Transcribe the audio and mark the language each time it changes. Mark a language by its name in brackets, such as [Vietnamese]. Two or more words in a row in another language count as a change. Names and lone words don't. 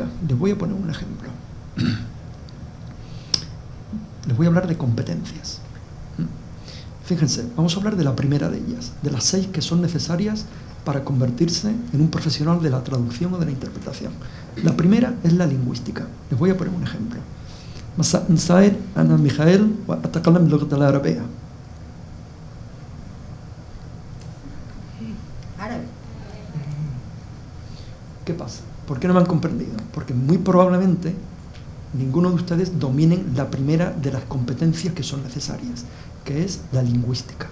[Spanish] Les voy a poner un ejemplo. Les voy a hablar de competencias. Fíjense, vamos a hablar de la primera de ellas, de las 6 que son necesarias para convertirse en un profesional de la traducción o de la interpretación. La primera es la lingüística. Les voy a poner un ejemplo. [Arabic] مساء أنا ميخائيل وأتكلم اللغة العربية. [Spanish] Árabe. ¿Qué pasa? ¿Por qué no me han comprendido? Porque muy probablemente ninguno de ustedes dominen la primera de las competencias que son necesarias, que es la lingüística.